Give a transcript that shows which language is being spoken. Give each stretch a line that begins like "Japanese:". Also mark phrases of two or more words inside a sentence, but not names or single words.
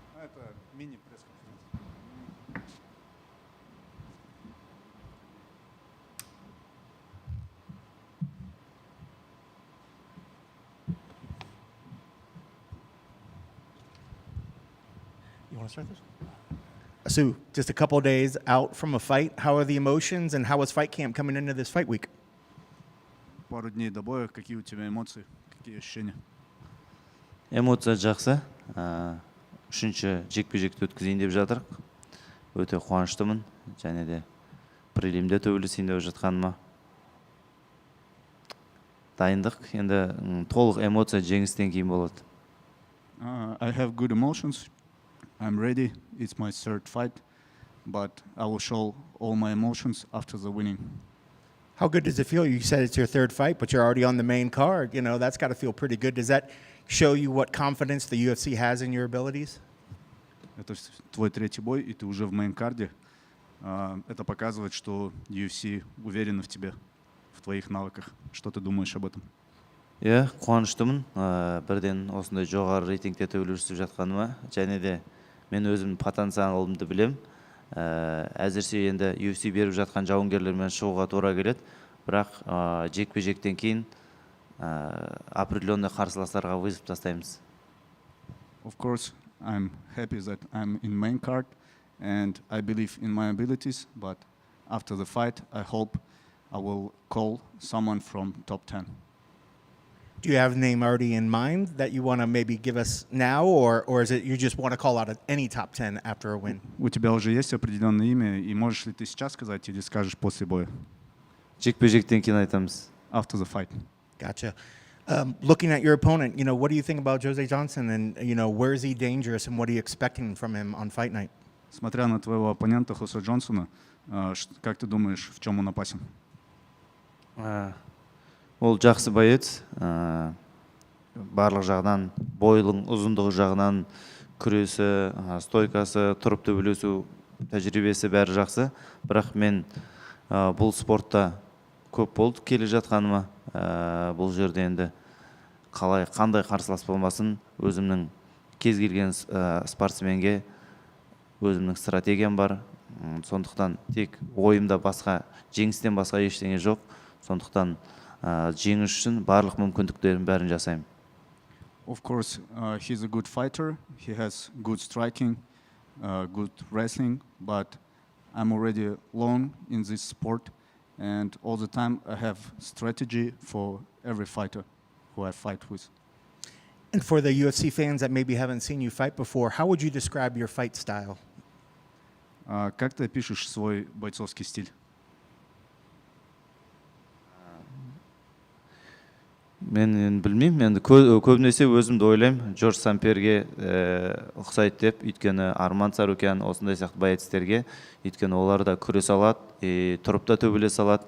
Russian: это мини-пресс-конференция.
English: You want to start this? Asu, just a couple of days out from a fight. How are the emotions and how was fight camp coming into this fight week?
Russian: Пару дней до боя. Какие у тебя эмоции? Какие ощущения?
Kazakh: Эмоция жақсы. Үшінші жекпе-жекті өткізейін деп жатырық. Өте қуаныштымын. Және де прелимде төбелесейін деп жатқаныма. Дайындық. Енді толық эмоция жеңістен кейін болады.
English: I have good emotions. I'm ready. It's my third fight, but I will show all my emotions after the winning. How good does it feel? You said it's your third fight, but you're already on the main card. You know, that's got to feel pretty good. Does that show you what confidence the UFC has in your abilities?
Russian: Это твой третий бой, и ты уже в мейн-карде. Это показывает, что UFC уверены в тебе, в твоих навыках. Что ты думаешь об этом?
Kazakh: Иә, қуаныштымын. Бірден осындай жоғары рейтингте төбелесіп жатқаныма. Және де мен өзімнің потенциалымды білем. Әзірше енді UFC беріп жатқан жауынгерлермен шығуға тура келеді. Бірақ жекпе-жектен кейін определенный қарсыластарға вызов тастаймыз.
English: Of course, I'm happy that I'm in main card, and I believe in my abilities. But after the fight, I hope I will call someone from top 10. Do you have a name already in mind that you want to maybe give us now, or is it you just want to call out any top 10 after a win?
Russian: У тебя уже есть определенное имя, и можешь ли ты сейчас сказать или скажешь после боя?
Kazakh: Жекпе-жектен кейін айтамыз.
English: After the fight. Gotcha. Looking at your opponent, you know, what do you think about Jose Johnson, and you know, where is he dangerous, and what are you expecting from him on fight night?
Russian: Смотря на твоего оппонента Хосе Джонсона, как ты думаешь, в чем он опасен?
Kazakh: Ол жақсы боец. Барлық жағынан, бойлың ұзындығы жағынан, күресі, стойкасы, тұрып төбелесу тәжірибесі бәрі жақсы. Бірақ мен бұл спортта көп болды келе жатқаныма. Бұл жерде енді қандай қарсылас болмасын, өзімнің кез келген спортсменге өзімнің стратегиям бар. Сондықтан тек ойымда басқа, жеңістен басқа ештеңе жоқ. Сондықтан жеңіс үшін барлық мүмкіндіктерін бәрін жасаймын.
English: Of course, he's a good fighter. He has good striking, good wrestling, but I'm already long in this sport, and all the time I have strategy for every fighter who I fight with. And for the UFC fans that maybe haven't seen you fight before, how would you describe your fight style?
Russian: Как ты опишешь свой бойцовский стиль?
Kazakh: Мен білмеймін, енді көбінесе өзімді ойлаймын, Джордж Самперге ұқсайды деп, өйткені Арман Царукян осындай сияқты боецтерге, өйткені олар да күрес алады, тұрып та төбелес алады.